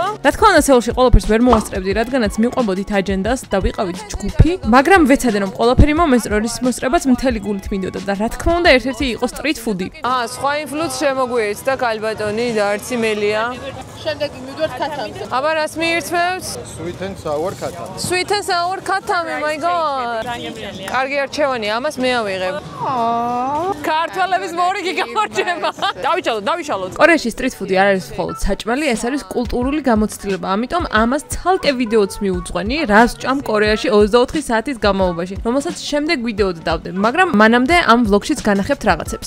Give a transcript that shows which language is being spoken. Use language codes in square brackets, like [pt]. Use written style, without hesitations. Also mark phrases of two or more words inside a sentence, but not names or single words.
[ka] რა თქმა უნდა, სეულში ყველაფერს ვერ მოვასწრებდი, რადგანაც მიყვებოდით აჯენდას და ვიყავით ჯგუფი, მაგრამ ვეცადე რომ ყველაფერი მომესწრო, რის მოსწრებაც მთელი გულით მინდოდა და რა თქმა უნდა, ერთ-ერთი იყო სტრიტ ფუდი. სხვა ინფლუენს შემოგვიერთდა და კალბატონი და არც იმელია. შემდეგი მივდივართ ქათამზე. აბა რას მიირთმევთ? [en] Sweet and sour khatami. Sweet and sour khatami, my god. [ka] კარგი არჩევანია, ამას მე ავიღებ. ქართველების მორიგი გამარჯვება. დავიშალოთ. კორეაში სტრიტ ფუდი არ არის მხოლოდ საჭმელი, ეს არის კულტურული გამოცდილება. ამიტომ ამას ცალკე ვიდეოც მიუძღვენი, რას ჭამ კორეაში 24 საათის განმავლობაში, რომელსაც შემდეგ ვიდეოდ დავდებ, მაგრამ მანამდე ამ ვლოგშიც განახებთ რაღაცებს.